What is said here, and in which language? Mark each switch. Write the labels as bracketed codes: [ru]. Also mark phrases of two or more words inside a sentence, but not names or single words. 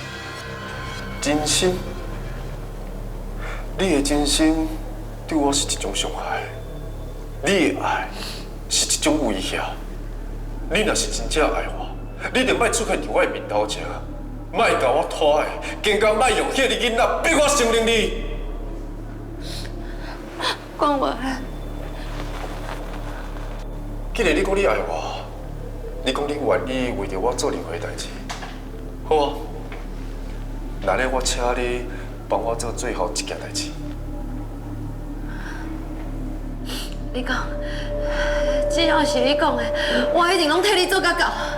[nan] 真心，你的真心對我是一種傷害，你的愛是一種威脅。你若是真正愛我，你就莫出現在我的面頭前，莫甲我拖的，更加莫用迄個囡仔逼我承認你。關懷，既然你講你愛我，你講你願意為着我做任何代志，好啊。那呢，我請你幫我做最後一件代志。你講，只要是你講的，我一定攏替你做到到。